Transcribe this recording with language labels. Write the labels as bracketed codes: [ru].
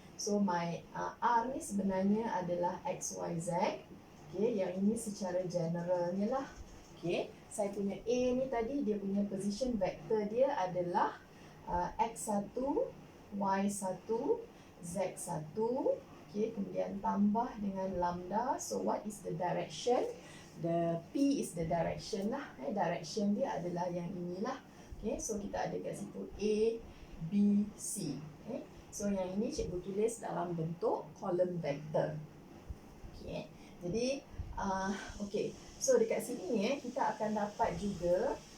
[ms] So my R ni sebenarnya adalah X, Y, Z. Okay, yang ini secara generalnya lah. Okay, saya punya A ni tadi, dia punya position vector dia adalah X1, Y1, Z1. Okay, kemudian tambah dengan lambda. [en] So what is the direction? The P is the direction lah. [ms] Direction dia adalah yang inilah. Okay, so kita ada kat situ A, B, C. Okay, so So yang ini cikgu tulis dalam bentuk column vector. Okay. Jadi okay. So dekat sini kita akan dapat juga.